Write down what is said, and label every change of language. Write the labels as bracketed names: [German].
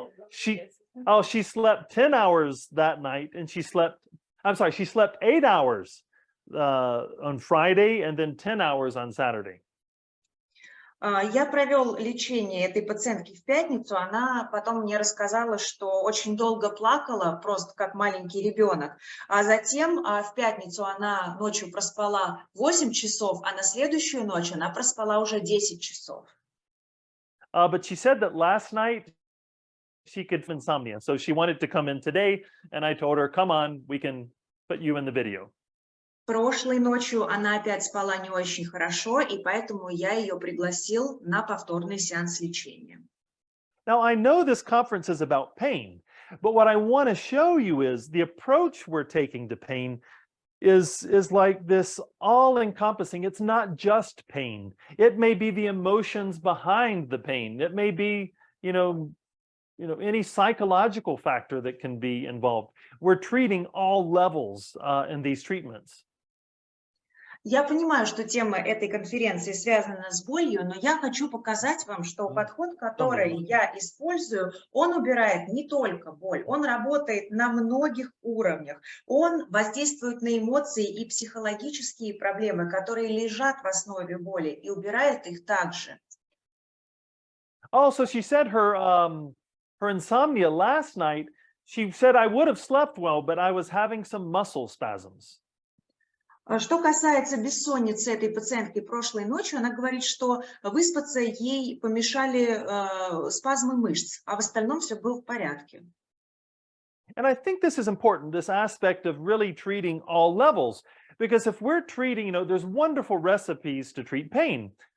[English] She slept 10 hours that night, and she slept 8 hours on Friday and then 10 hours on Saturday. [Russian] Я провел лечение этой пациентки в пятницу. Она потом мне рассказала, что очень долго плакала, просто как маленький ребенок. А затем в пятницу она ночью проспала 8 часов, а на следующую ночь она проспала уже 10 часов. [English] But she said that last night she could have insomnia. So she wanted to come in today, and I told her, come on, we can put you in the video. [Russian] Прошлой ночью она опять спала не очень хорошо, и поэтому я ее пригласил на повторный сеанс лечения. [English] Now, I know this conference is about pain, but what I want to show you is the approach we're taking to pain is like this all-encompassing. It's not just pain. It may be the emotions behind the pain. It may be, any psychological factor that can be involved. We're treating all levels in these treatments. [Russian] Я понимаю, что тема этой конференции связана с болью, но я хочу показать вам, что подход, который я использую, он убирает не только боль, он работает на многих уровнях. Он воздействует на эмоции и психологические проблемы, которые лежат в основе боли, и убирает их также. [English] Also, she said her insomnia last night, she said, I would have slept well, but I was having some muscle spasms. [Russian] Что касается бессонницы этой пациентки прошлой ночью, она говорит, что выспаться ей помешали спазмы мышц, а в остальном все было в порядке. [English] And I think this is important, this aspect of really treating all levels, because if we're treating, there's wonderful recipes to treat pain.